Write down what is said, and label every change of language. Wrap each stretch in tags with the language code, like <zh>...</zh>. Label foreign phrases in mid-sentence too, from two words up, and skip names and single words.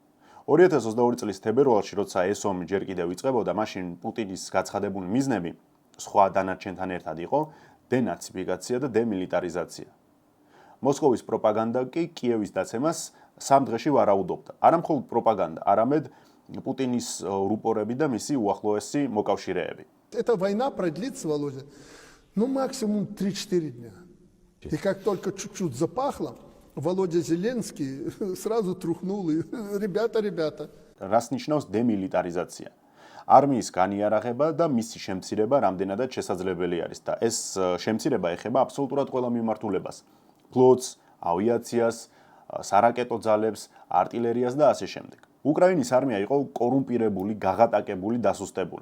<ka>2022 წლის თებერვალში, როცა ეს ომი ჯერ კიდევ იწყებოდა, მაშინ პუტინის გაცხადებული მიზნები სხვა დანარჩენთან ერთად იყო დენაციფიკაცია და დემილიტარიზაცია. მოსკოვის პროპაგანდა კი კიევის დაცემას 3 დღეში ვარაუდობდა. არა მხოლოდ პროპაგანდა, არამედ პუტინის რუპორები და მისი უახლოესი მოკავშირეები.</ka> <ru>Эта война продлится, Володя, ну максимум 3-4 дня. И как только чуть-чуть запахло, Володя Зеленский сразу трухнул и ребята.</ru> <ka>რას ნიშნავს დემილიტარიზაცია? არმიის განიარაღება და მისი შემცირება რამდენადაც შესაძლებელი არის და ეს შემცირება ეხება აბსოლუტურად ყველა მიმართულებას. ფლოტს, ავიაციას, სარაკეტო ძალებს, артиллერიას და ასე შემდეგ. უკრაინის არმია იყო კორუმპირებული, გაღატაკებული, დასუსტებული.</ka>